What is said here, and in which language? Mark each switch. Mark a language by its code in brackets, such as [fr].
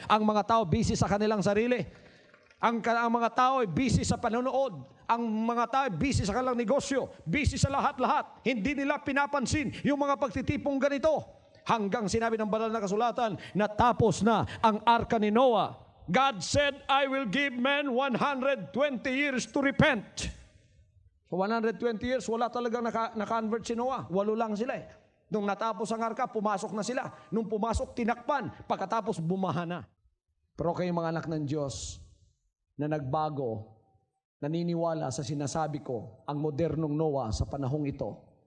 [tl] Ang mga tao busy sa kanilang sarili. Ang mga tao ay busy sa panonood. Ang mga tao ay busy sa kanilang negosyo. Busy sa lahat-lahat. Hindi nila pinapansin yung mga pagtitipong ganito. Hanggang sinabi ng banal na kasulatan, natapos na ang arka ni Noah. [en] God said, I will give men 120 years to repent. [tl] So 120 years, wala talagang naka-convert si Noah. 8 lang sila eh. Nung natapos ang arka, pumasok na sila. Nung pumasok, tinakpan. Pagkatapos, bumaha na. Pero kayong mga anak ng Diyos na nagbago, naniniwala sa sinasabi ko, ang modernong Noah sa panahong ito.